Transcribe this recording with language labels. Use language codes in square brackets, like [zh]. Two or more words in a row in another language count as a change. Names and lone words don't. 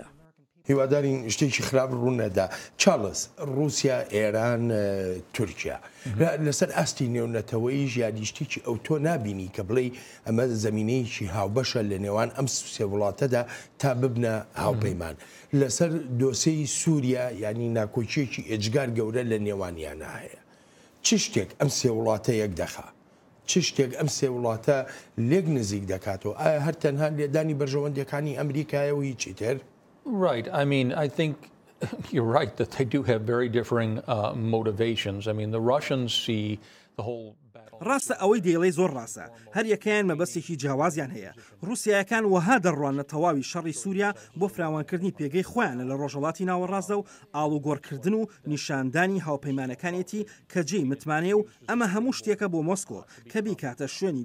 [ckb] هیوادارین شتێکی خراپ ڕوونەدا. چارلز رووسیا ئێران تورکیا لەسەر ئاستی نێونەتەوەی ژیانیشتێکی ئەو تۆ نبینی کە بڵێ ئەمە زەمینەیەکی هاوبەشە لە نێوان ئەم سێ وڵاتەدا تا ببنە هاوپەیمان لەسەر دۆسەی سووریا ینی ناکۆچیەکی ئێجگار گەورە لە نێوانیانە هەیە. چ شتێک ئەم سێ وڵاتە یەک دەخا چ شتێک ئەم سێ وڵاتە لێک نزیک دەکاتەوە ئایا هەر تەنها لێدانی بەرژەوەندەکانی ئەمریکایەوە هیچی تر؟ [en] Right. I mean, I think you're right that they do have very differing motivations. I mean, the Russians see the whole [ckb] ڕاستە ئەوەی دێڵێ زۆر ڕاستە هەر یەکەیان مەبەستێکی جیاوازیان هەیە رووسایەکان وەها دەڕوانە تەواوی شەڕی سووریا بۆ فراوانکردنی پێگەی خۆیانە لە ڕۆژهەڵاتی ناوەڕاستدا و ئاڵوگۆڕکردن و نیشاندانی هاوپەیمانەکانێتی کە جێی متمانێ و ئەمە هەموو شتێکە بۆ مۆسکۆ کە بیکاتە شوێنی